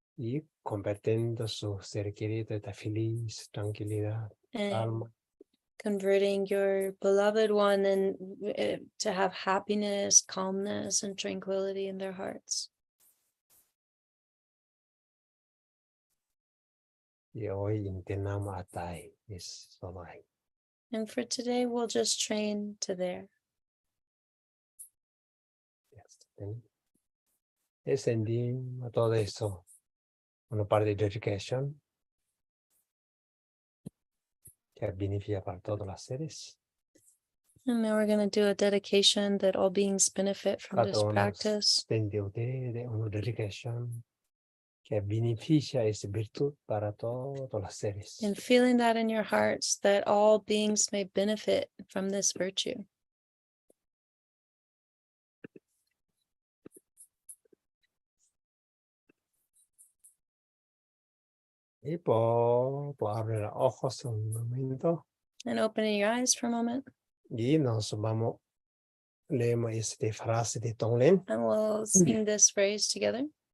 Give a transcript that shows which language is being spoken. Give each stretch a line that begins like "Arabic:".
Spanish: y convirtiendo su ser querido de feliz, tranquilidad,
English: And
Spanish: calma.
English: converting your beloved one and to have happiness, calmness, and tranquility in their hearts.
Spanish: Y hoy intentamos hasta ahí, es solo ahí.
English: And for today, we'll just train to there.
Spanish: Descendimos todo eso, una parte de dedicación. que beneficia para todos los seres.
English: And now we're going to do a dedication that all beings benefit from
Spanish: Cada
English: this
Spanish: uno
English: practice.
Spanish: de ustedes de una dedicación que beneficia esa virtud para todos los seres.
English: And feeling that in your hearts that all beings may benefit from this virtue.
Spanish: Y por abrir los ojos un momento
English: And opening your eyes for a moment.
Spanish: y nos vamos, leemos esta frase de Tonglen.
English: And we'll sing this phrase together.